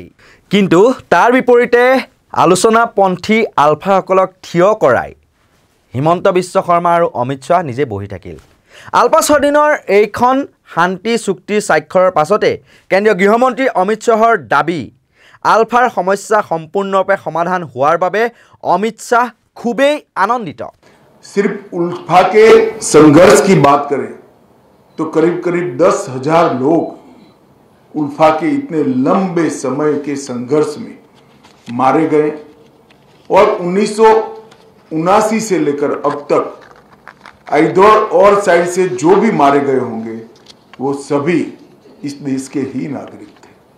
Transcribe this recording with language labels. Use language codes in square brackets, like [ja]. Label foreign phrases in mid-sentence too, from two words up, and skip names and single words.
[as] কিন্তু তাৰ বিপৰীতে আলোচনাপন্থী আলফাসকলক থিয় কৰাই হিমন্ত বিশ্ব শৰ্মা আৰু অমিত শ্বাহ নিজে বহি থাকিল। আলফা স্বাধীনৰ এইখন শান্তি চুক্তি স্বাক্ষৰৰ পাছতে কেন্দ্ৰীয় গৃহমন্ত্ৰী অমিত শ্বাহৰ দাবী আলফাৰ সমস্যা সম্পূৰ্ণৰূপে সমাধান হোৱাৰ বাবে অমিত শ্বাহ খুবেই আনন্দিত। [hi] सिर्फ उल्फा के संघर्ष की बात करें तो करीब करीब 10,000 लोग उल्फा के इतने लंबे समय के संघर्ष में मारे गए और 1979 से लेकर अब तक इधर और साइड से जो भी मारे गए होंगे वो सभी इस देश के ही नागरिक थे।